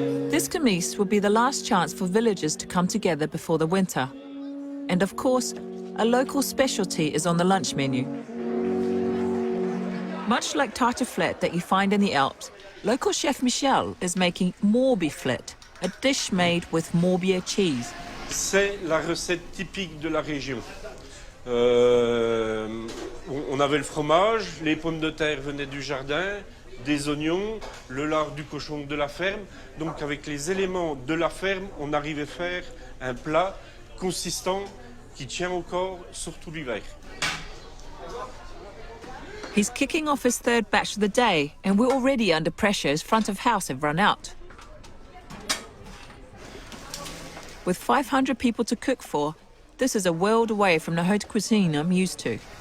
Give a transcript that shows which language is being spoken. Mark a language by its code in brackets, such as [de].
[en] This Kermesse will be the last chance for villagers to come together before the winter. And of course, a local specialty is on the lunch menu. Much like tartiflette that you find in the Alps, local chef Michel is making Morbiflette, a dish made with Morbier cheese. [fr] C'est la recette typique de la région. On avait le fromage, les pommes de terre venaient du jardin, des oignons, le lard du cochon de la ferme. Donc avec les éléments de la ferme, on arrivait à faire un plat consistant qui tient au corps, surtout l'hiver. [en] He's kicking off his third batch of the day, and we're already under pressure as front of house have run out. With 500 people to cook for, this is a world away from the haute cuisine I'm used to.